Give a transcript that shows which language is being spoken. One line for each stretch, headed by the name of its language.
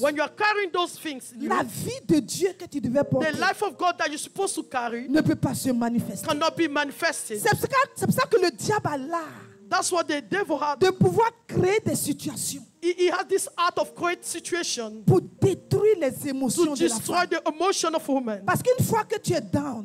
English: When you are carrying those things,
French: la vie de Dieu que tu devais porter
English: the life of God that you're supposed to carry
French: ne peut pas se manifester.
English: cannot be manifested.
French: C'est pour ça que le diable a l'art
English: That's what the devil had.
French: de pouvoir créer des situations
English: He has this art of great situation
French: pour détruire les émotions
English: to
French: de la
English: destroy
French: femme.
English: the emotion of woman.
French: Parce qu'une fois que tu es
English: down,